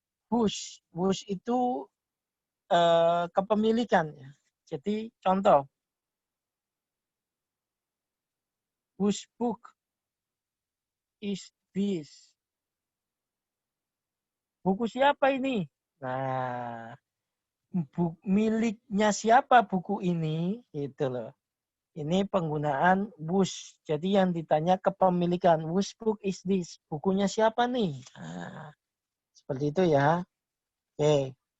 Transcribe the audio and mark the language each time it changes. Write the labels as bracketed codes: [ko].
[id] Wush itu kepemilikan ya. Jadi contoh, [en] whose book is this? [id] Buku siapa ini? Nah, miliknya siapa buku ini? Gitu loh. Ini penggunaan whose. Jadi yang ditanya kepemilikan. [en] Whose book is this? [id] Bukunya siapa nih? Nah, seperti itu ya. Oke.